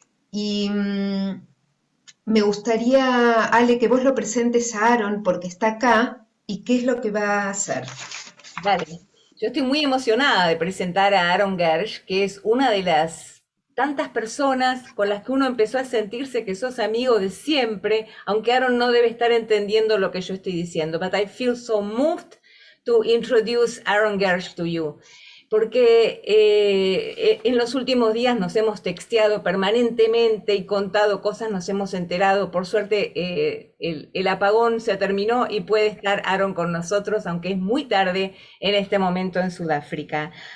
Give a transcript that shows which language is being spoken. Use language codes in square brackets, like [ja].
[es] Y me gustaría, Ale, que vos lo presentes a Aaron porque está acá y qué es lo que va a hacer. Dale. Yo estoy muy emocionada de presentar a Aaron Gersh, que es una de las tantas personas con las que uno empezó a sentirse que sos amigo de siempre, aunque Aaron no debe estar entendiendo lo que yo estoy diciendo. [en] But I feel so moved to introduce Aaron Gersh to you. [es] Porque en los últimos días nos hemos texteado permanentemente y contado cosas, nos hemos enterado. Por suerte el apagón se terminó y puede estar Aaron con nosotros, aunque es muy tarde en este momento en Sudáfrica.